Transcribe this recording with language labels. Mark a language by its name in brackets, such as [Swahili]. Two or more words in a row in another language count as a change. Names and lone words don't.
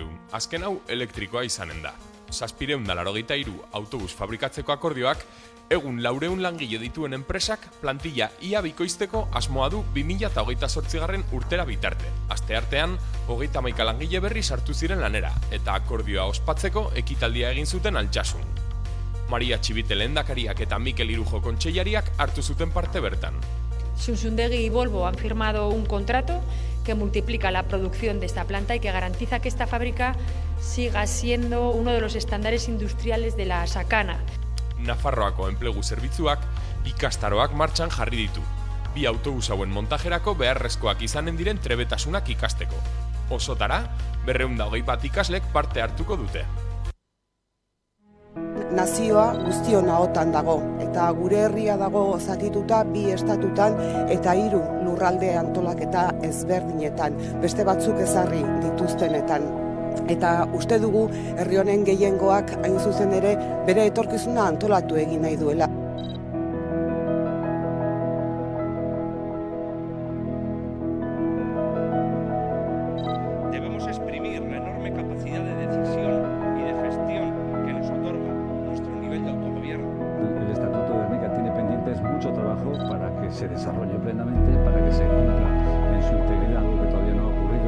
[Basque] Azken hau elektrikoa izanen da. 783 autobus fabrikatzeko akordioak egun 400 langile dituen enpresak plantilla ia bikoizteko asmoa du 2028 urtera bitarte. Asteartean, 31 langile berri sartu ziren lanera, eta akordioa ospatzeko ekitaldia egin zuten Altsasun. Maria Txibite lehendakariak eta Mikel Irujo kontseilariak hartu zuten parte bertan. [Spanish] Zunzundegi y Volvo han firmado un contrato que multiplica la producción de esta planta y que garantiza que esta fábrica siga siendo uno de los estándares industriales de la sakana. [Basque] Nafarroako enplegu zerbitzuak ikastaroak martxan jarri ditu. 2 autobus hauen montajerako beharrezkoak izanen diren trebetasunak ikasteko. Osotara, 221 ikaslek parte hartuko dute. Nazioa guztion ahotan dago, eta gure herria dago zatituta 2 estatutan eta 3 lurralde antolaketa ezberdinetan, beste batzuk ezarri dituztenetan. Eta uste dugu herri honen gehiengoak hain zuzen ere bere etorkizuna antolatu egin nahi duela. [Spanish] Debemos exprimir la enorme capacidad de decisión y de gestión que nos otorga nuestro nivel de autogobierno. El Estatuto de Gernika tiene pendientes mucho trabajo para que se desarrolle plenamente, para que se cumpla en su integridad, algo que todavía no ha ocurrido.